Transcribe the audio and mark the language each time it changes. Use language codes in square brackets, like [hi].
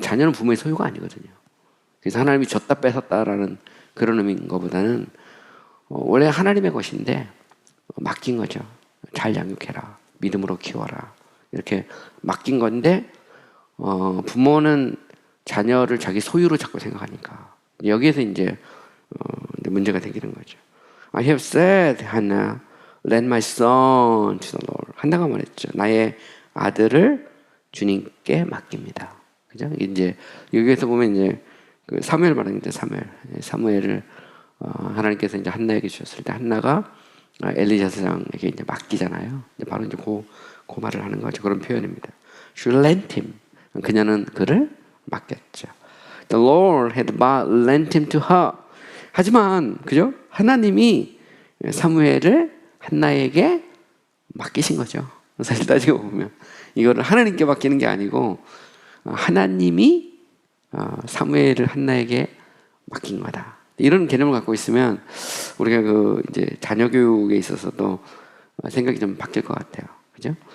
[ko] 자녀는 부모의 소유가 아니거든요. 그래서 하나님이 줬다 뺏었다라는 그런 의미인 것보다는 원래 하나님의 것인데 맡긴 거죠. 잘 양육해라. 믿음으로 키워라. 이렇게 맡긴 건데 부모는 자녀를 자기 소유로 자꾸 생각하니까 여기에서 이제 문제가 생기는 거죠. [en] I have said, Hannah, let my son to the Lord. [ko] 한나가 말했죠. 나의 아들을 주님께 맡깁니다. 그죠? 이제 여기에서 보면 이제 사무엘 말하는데 사무엘을 하나님께서 이제 한나에게 주셨을 때 한나가 엘리사 사장에게 이제 맡기잖아요. 이제 바로 이제 그 말을 하는 거죠. 그런 표현입니다. [en] She lent him. [ko] 그녀는 그를 맡겼죠. [en] The Lord had lent him to her. [ko] 하지만 그죠? 하나님이 사무엘을 한나에게 맡기신 거죠. 사실 따지고 보면 이거를 하나님께 맡기는 게 아니고 하나님이 사무엘을 한나에게 맡긴 거다. 이런 개념을 갖고 있으면 우리가 이제 자녀 교육에 있어서도 생각이 좀 바뀔 것 같아요. 그죠?